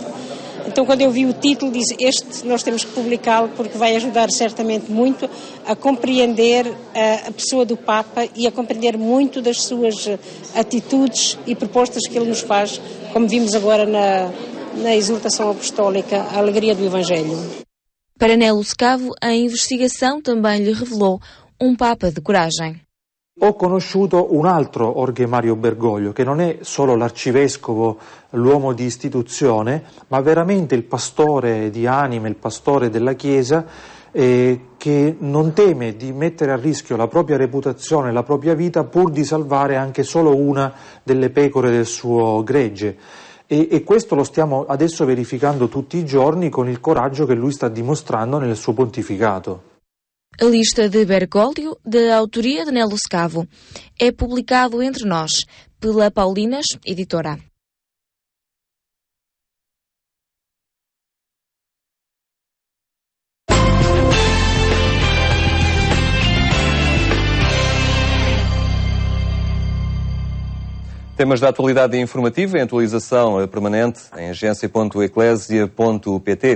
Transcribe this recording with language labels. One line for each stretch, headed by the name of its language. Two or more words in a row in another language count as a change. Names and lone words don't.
Portuguese: Então, quando eu vi o título, disse, nós temos que publicá-lo porque vai ajudar certamente muito a compreender a pessoa do Papa e a compreender muito das suas atitudes e propostas que ele nos faz, como vimos agora na exortação apostólica, a alegria do Evangelho. Para Nelo Scavo, a investigação também lhe revelou um Papa de coragem.
Italian: Ho conosciuto un altro Jorge Mario Bergoglio, che non è solo l'arcivescovo, l'uomo di istituzione, ma veramente il pastore di anime, il pastore della Chiesa, che non teme di mettere a rischio la propria reputazione, la propria vita, pur di salvare anche solo una delle pecore del suo gregge. E questo lo stiamo adesso verificando tutti i giorni con il coraggio che lui sta dimostrando nel suo pontificato.
Portuguese: A lista de Bergoglio, da autoria de Nelo Scavo, é publicado entre nós pela Paulinas Editora. Temas da atualidade informativa em atualização permanente em agência.eclesia.pt.